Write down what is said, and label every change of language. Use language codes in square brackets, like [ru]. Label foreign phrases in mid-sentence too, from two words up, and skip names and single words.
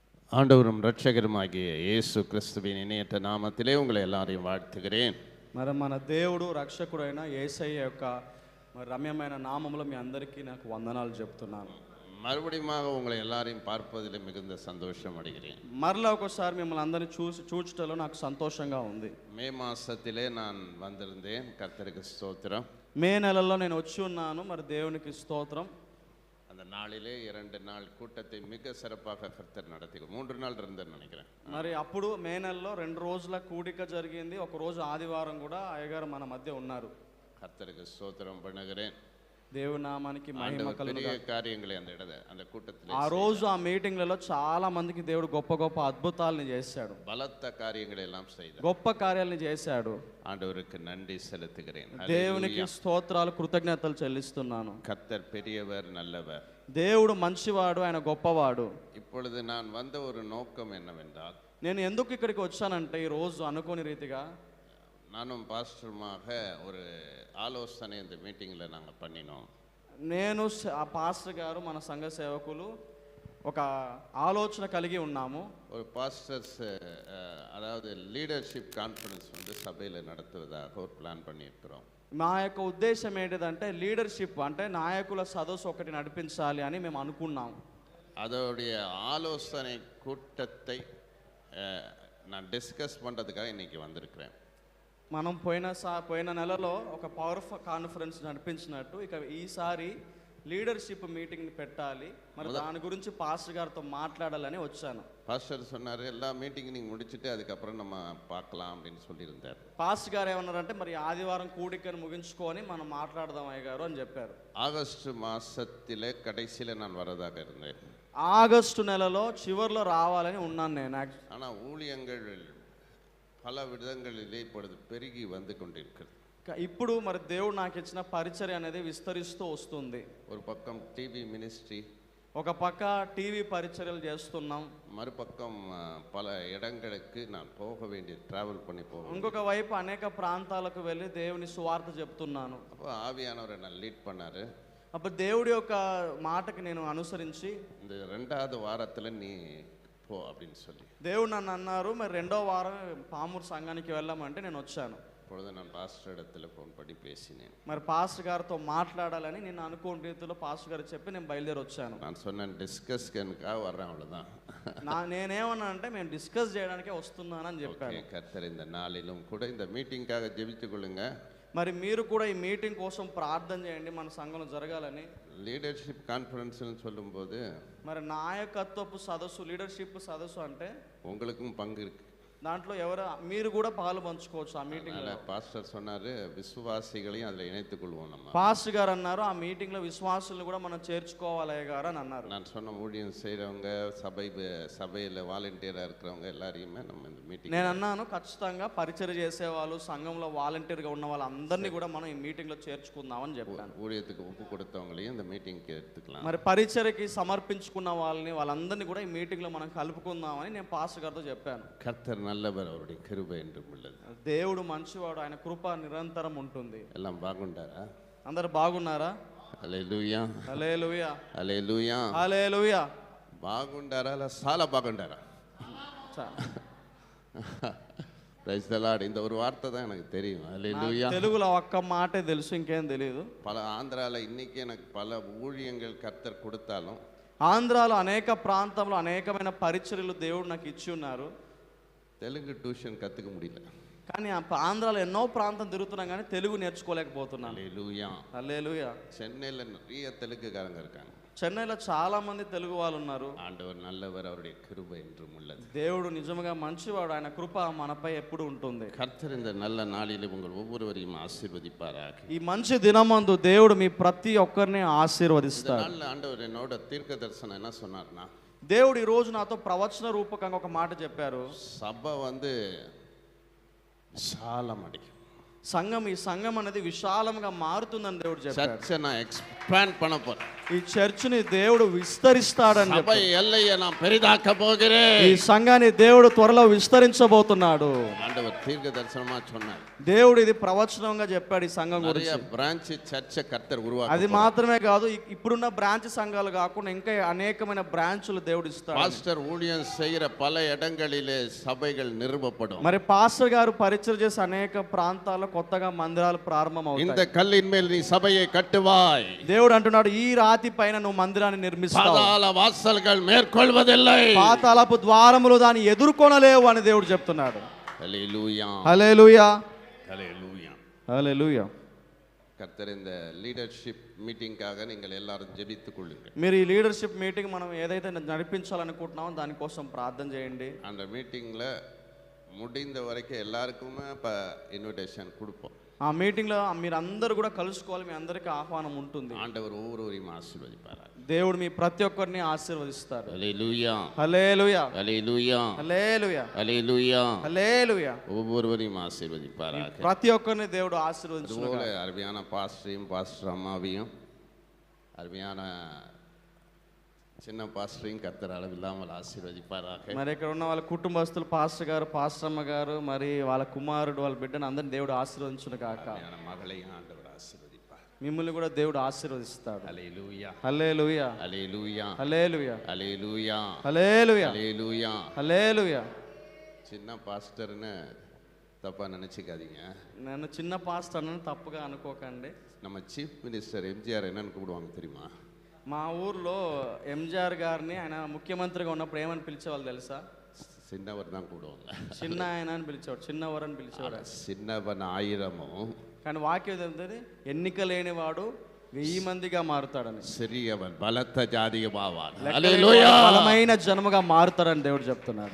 [ta] ஆண்டவரும் இரட்சகருமாகிய இயேசு கிறிஸ்துவின் இணையற்ற நாமத்திலே உங்களை எல்லாரையும் வாழ்த்துகிறேன். [te] మరి మన దేవుడు రక్షకుడైన యేసయ్య యొక్క మరి రమ్యమైన నామములో మీ అందరికీ నాకు వందనాలు చెప్తున్నాను. [ta] மறுபடியும் உங்களை எல்லாரையும் பார்ப்பதில் மிகுந்த சந்தோஷம் அடைகிறேன். [te] మరలా ఒకసారి మిమ్మల్ని అందరినీ చూచటలో నాకు సంతోషంగా ఉంది. [ta] மே மாசத்திலே நான் வந்திருந்தேன். கர்த்தருக்கு ஸ்தோத்திரம். [te] మే నెలలో నేను వచ్చి ఉన్నాను. మరి దేవునికి స్తోత్రం. [ta] அந்த நாளிலே 2 நாள் கூட்டத்தை மிக சிறப்பாக கர்த்தர் நடத்தி 3 நாள் இருந்தேன்னு நினைக்கிறேன். [te] మరి అప్పుడు మే నెలలో 2 రోజుల కూడిక జరిగింది. ఒక రోజు ఆదివారం కూడా అయ్యగారు మన మధ్య ఉన్నారు. [ta] கர்த்தருக்கு ஸ்தோத்திரம் பண்ணுகிறேன். [te] దేవుని నామానికి మహిమ కలుగును. [ta] కార్యங்களை அந்த கூட்டத்தில் [te] ఆ రోజు ఆ మీటింగ్లలో చాలా మందికి దేవుడు గొప్ప గొప్ప అద్భుతాలను చేశాడు. [ta] பலத்த காரியங்களை எல்லாம் செய்தார். [te] గొప్ప కార్యాలను చేశాడు. [ta] ஆண்டவருக்கு நன்றி செலுத்துகிறேன். [te] దేవునికి స్తోత్రాలు కృతజ్ఞతలు చెల్లిస్తున్నాను. [ta] கர்த்தர் பெரியவர் நல்லவர். [te] దేవుడు మంచివాడు, ఆయన గొప్పవాడు. [ta] இப்பொழுது நான் வந்த ஒரு நோக்கம் என்னவென்றால், [te] నేను ఎందుకు ఇక్కడికి వచ్చానంటే ఈ రోజు అనుకోని రీతిగా [ta] நானும் பாஸ்டருமாக ஒரு ஆலோசனை இந்த மீட்டிங்கில் நாங்கள் பண்ணினோம். [te] నేను ఆ పాస్టర్ గారు మన సంఘ సేవకులు ఒక ఆలోచన కలిగి ఉన్నాము. [ta] ஒரு பாஸ்டர்ஸ் அதாவது [en] leadership conference [ta] வந்து சபையில் நடத்துவதாக ஒரு பிளான் பண்ணியிருக்கிறோம். [te] మా యొక్క ఉద్దేశం ఏంటిదంటే లీడర్షిప్ అంటే నాయకుల సదస్సు ఒకటి నడిపించాలి అని మేము అనుకున్నాం. [ta] அதோடைய ஆலோசனை கூட்டத்தை நான் டிஸ்கஸ் பண்ணுறதுக்காக இன்னைக்கு வந்திருக்கிறேன். [te] మనం పోయిన నెలలో ఒక [en] power conference [te] నడిపించినట్టు ఇక ఈసారి [en] leadership meeting [te] పెట్టాలి. మరి దాని గురించి పాస్టర్ గారితో మాట్లాడాలని వచ్చాను. [ta] பாஸ்டர் சொன்னார், எல்லா மீட்டிங் நீங்கள் முடிச்சுட்டு அதுக்கப்புறம் நம்ம பார்க்கலாம் அப்படின்னு சொல்லியிருந்தார். [te] పాస్టర్ గారు ఏమన్నారంటే మరి ఆదివారం కూడికను ముగించుకొని మనం మాట్లాడదాం అయ్యగారు అని చెప్పారు. [ta] ஆகஸ்ட் மாசத்திலே கடைசியில் நான் வரதாக இருந்தேன். [te] ఆగస్టు నెలలో చివరిలో రావాలని ఉన్నాను నేను. [ta] ஆனால் ஊழியங்கள் பல విధంగాలిலே இப்பொழுது పెరిగి வந்து கொண்டிருக்கிறது. [te] ఇప్పుడు మరి దేవుడు నాకు ఇచ్చిన పరిచర్య అనేది విస్తరిస్తూ వస్తుంది. [ta] ஒரு பக்கம் [en] TV ministry, [te] ఒక పక్క టీవీ పరిచర్యలు చేస్తున్నాం. [ta] மறுபக்கம் பல இடங்களுக்கு நான் போக வேண்டிய ట్రావెల్ பண்ணி போவேன். [te] ఇంకొక వైపు అనేక ప్రాంతాలకు వెళ్ళి దేవుని సువార్త చెప్తున్నాను. [ta] அப்போ ஆவியானவர் என்ன லீட் பண்ணாரு. [te] అప్పుడు దేవుడి యొక్క మాటకి నేను అనుసరించి [ta] இந்த 2வது వారத்தில் நீ పో அப்படின்னு சொல்லி [te] దేవుడు నన్ను అన్నారు, మరి 2వ వారం పామూరు సంఘానికి వెళ్ళామంటే నేను వచ్చాను. [ta] இப்பொழுது நான் பாஸ்டர் இடத்துல ஃபோன் பண்ணி பேசினேன். [te] మరి పాస్టర్ గారితో మాట్లాడాలని నేను అనుకోని రీతిలో పాస్టర్ గారు చెప్పి నేను బయలుదేరి వచ్చాను. [ta] நான் சொன்னேன் டிஸ்கஸ்கனுக்காக வர்றேன், அவ்வளோதான். [te] నేనేమన్నా అంటే మేము డిస్కస్ చేయడానికే వస్తున్నానని చెప్పాను. [ta] கர்த்தர் இந்த நாளிலும் கூட இந்த மீட்டிங்காக ஜெபித்துக் கொள்ளுங்க. [te] మరి మీరు కూడా ఈ మీటింగ్ కోసం ప్రార్థన చేయండి, మన సంఘంలో జరగాలని. [en] leadership conference [ta] சொல்லும்போது [te] మరి నాయకత్వపు సదస్సు, లీడర్షిప్ సదస్సు అంటే [ta] உங்களுக்கும் பங்கு இருக்கு. [te] దాంట్లో మీరు కూడా పాలు పంచుకోవచ్చు. ఆ మీటింగ్ లో [ta] పాస్టర్ சொன்னாரு, విశ్వాసిகளையும் அதில் இணைத்துக் கொள்வோம் நம்ம. [te] పాస్టర్ గారు అన్నారు ఆ మీటింగ్ లో విశ్వాసులను కూడా మనం చేర్చుకోవాలి గారు అని అన్నారు. [ta] நான் சொன்ன ஊழியம் செய்கிறவங்க, சபையில் வாலண்டியராக இருக்கிறவங்க எல்லாரையுமே நம்ம இந்த மீட்டிங் [te] నేను అన్నాను ఖచ్చితంగా పరిచర్య చేసేవాళ్ళు, సంఘంలో వాలంటీర్గా ఉన్న వాళ్ళందరినీ కూడా మనం ఈ మీటింగ్ లో చేర్చుకుందామని చెప్పాను. [ta] ஊழியத்துக்கு ஒப்பு கொடுத்தவங்களையும் இந்த மீட்டிங்க்கு எடுத்துக்கலாம். [te] మరి పరిచర్యకి సమర్పించుకున్న వాళ్ళందరినీ కూడా ఈ మీటింగ్ లో మనం కలుపుకుందామని నేను పాస్టర్ గారితో చెప్పాను. [ta] கர்த்தர் நல்லவர், அவருடைய கிருபை என்றும் உள்ளது. [te] దేవుడు మంచివాడు, ఆయన కృప నిరంతరం ఉంటుంది. எல்லாம் బాగుంటారా? అందరూ బాగున్నారా? హల్లెలూయా, హల్లెలూయా, హల్లెలూయా, హల్లెలూయా. బాగుంటారా? చాలా బాగుంటారా? [en] Praise the Lord. [ta] இந்த ஒரு வார்த்தை தான் எனக்கு தெரியும். ஹல்லேலூயா. [te] తెలుగులో ఒక్క మాటే తెలుసు, ఇంకేం తెలియదు. [ta] பல ஆந்திரால இன்னைக்கு எனக்கு பல ஊழியங்கள் கர்த்தர் கொடுத்தாலும், [te] ఆంధ్రాలో అనేక ప్రాంతంలో అనేకమైన పరిచర్యలు దేవుడు నాకు ఇచ్చి ఉన్నారు. [ta] தெலுங்கு டியூஷன் கற்றுக்க முடியல. [te] కానీ ఆంధ్రాలో ఎన్నో ప్రాంతం తిరుగుతున్నాం కానీ తెలుగు నేర్చుకోలేకపోతున్నాను. హల్లెలూయా, హల్లెలూయా. [ta] சென்னையில் நிறைய தெலுங்குக்காரங்க இருக்காங்க. [te] చెన్నైలో చాలా మంది తెలుగు వాళ్ళు ఉన్నారు. [ta] ஆண்டவர் நல்லவர், அவருடைய கிருபை என்றும் உள்ளது. [te] దేవుడు నిజంగా మంచివాడు, ఆయన కృప మనపై ఎప్పుడు ఉంటుంది. [ta] கர்த்தர் இந்த நல்ல நாளிலே உங்கள் ஒவ்வொருவரையும் ஆசீர்வதிப்பாராக. [te] ఈ మంచి దినమందు దేవుడు మీ ప్రతి ఒక్కరిని ఆశీర్వదిస్తాడు. [ta] நல்ல ஆண்டவர் என்னோட தீர்க்க தரிசனம் என்ன சொன்னார்னா, [te] దేవుడు ఈ రోజు నాతో ప్రవచన రూపకంగా ఒక మాట చెప్పారు. [ta] சபை வந்து విశాలమడి, [te] ఈ సంఘం అనేది విశాలంగా మారుతుందని దేవుడు చెప్పారు. [ta] చర్చ్ நான் எக்ஸ்பேண்ட் பண்ண போறேன். [te] ఈ చర్చిని దేవుడు విస్తరిస్తాడని [ta] சபை எல்லையை நான் பெரிதாக்க போகிறேன். [te] ఈ సంఘాన్ని దేవుడు త్వరలో విస్తరించబోతున్నాడు. [ta] ஆண்டவர் தீர்க்க தரிசனமா சொன்னார். [te] దేవుడు ఇది ప్రవచనంగా చెప్పాడు ఈ సంఘం [ta] நிறைய [te] గురించి. [en] branch church [ta] கர்த்தர் [te] అది [ta] உருவாக்க. [te] మాత్రమే కాదు, ఇప్పుడున్న బ్రాంచ్ సంఘాలు కాకుండా ఇంకా అనేకమైన బ్రాంచులు దేవుడు ఇస్తాడు. [ta] பாஸ்டர் ஊழியம் செய்கிற பல இடங்களிலே சபைகள் நிறுவப்படும். [te] మరి పాస్టర్ గారు పరిచయం చేసే అనేక ప్రాంతాల్లో కొత్తగా మందిరాలు ప్రారంభమవుతాయి. [ta] இந்த கல்லின் மேல் நீ சபையை கட்டுவாய். [te] దేవుడు అంటున్నాడు, ఈ రాతి పైన నువ్వు మందిరాన్ని నిర్మిస్తావు. [ta] பாதாள வாசல்கள் மேற்கொள்வதில்லை. [te] పాతాళపు ద్వారములు దాన్ని ఎదుర్కొనలేవు అని దేవుడు చెప్తున్నాడు. [ta] ஹல்லேலூயா. [te] హల్లెలూయా, [ta] ஹல்லேலூயா. [te] హల్లెలూయా. [ta] கர்த்தர் இந்த [en] leadership meeting [ta] நீங்கள் எல்லாரும் ஜெபித்துக் கொள்ளுங்கள். [te] మీరు ఈ [en] leadership meeting [te] మనం ఏదైతే నడిపించాలనుకుంటున్నామో దానికోసం ప్రార్థన చేయండి. [ta] அந்த மீட்டிங்கில் முடிந்த வரைக்கும் எல்லாருக்குமே இப்போ இன்விடேஷன் கொடுப்போம். [te] ఆ మీటింగ్లో మీరందరూ కూడా కలుసుకోవాలి, మీ అందరికీ ఆహ్వానం ఉంటుంది. [ta] ஆண்டவர் ஒவ்வொருவரையும் ஆசீர்வதிப்பார். [te] దేవుడు మీ ప్రతి ఒక్కరిని ఆశీర్వదిస్తారు. [ta] ஹல்லேலூயா. [te] హల్లెలూయా, [ta] ஹல்லேலூயா. [te] హల్లెలూయా, [ta] ஹல்லேலூயா. [te] హల్లెలూయా. [ta] ஒவ்வொருவரையும் ஆசீர்வதிப்பாராக. [te] ప్రతి ఒక్కరిని దేవుడు ఆశీర్వదించును. [ta] அதுபோல அருமையான பாஸ்டரையும் பாஸ்டர் அம்மாவையும் அருமையான சின்ன பாஸ்டரையும் கர்த்தர் அளவில்லாமல் ஆசீர்வதிப்பாராக. [te] మరి ఇక్కడ ఉన్న వాళ్ళ కుటుంబస్తులు, పాస్టర్ గారు, పాస్టర్ అమ్మ గారు, మరి వాళ్ళ కుమారుడు, వాళ్ళ బిడ్డను అందరిని దేవుడు ఆశీర్వదించును కాక. [ta] அருமையான மகளையும் ஆண்டவர் ஆசீர்வதிப்பார். [te] మిమ్మల్ని కూడా దేవుడు ఆశీర్వదిస్తాడు. [ta] ஹல்லேலூயா. [te] హల్లెలూయా, [ta] ஹல்லேலூயா. [te] హల్లెలూయా, [ta] ஹல்லேலூயா. [te] హల్లెలూయా, [ta] ஹல்லேலூயா. [te] హల్లెలూయా. [ta] சின்ன பாஸ்டர்னு தப்பா நினைச்சுக்காதீங்க. [te] నన్ను చిన్న పాస్టర్ అని తప్పుగా అనుకోకండి. [ta] நம்ம [en] chief minister [ta] எம்ஜிஆர் என்னன்னு கூப்பிடுவாங்க தெரியுமா? [te] మా ఊర్లో ఎంజిఆర్ గారిని ఆయన ముఖ్యమంత్రిగా ఉన్నప్పుడు ఏమని పిలిచేవాళ్ళు తెలుసా? [ta] சின்னவர் தான் கூப்பிடுவாங்க. [te] చిన్న ఆయన అని పిలిచేవాడు, చిన్నవర్ అని పిలిచేవాడు. [ta] சின்னவன் ஆயிரமும் [te] కానీ వాక్యం ఏంటంటే ఎన్నిక లేనివాడు 1000 మందిగా మారుతాడని. [ta] சிறியவன் பலத்த ஜாதியமாவான். [te] బలమైన జనముగా మారుతాడని దేవుడు చెప్తున్నాడు.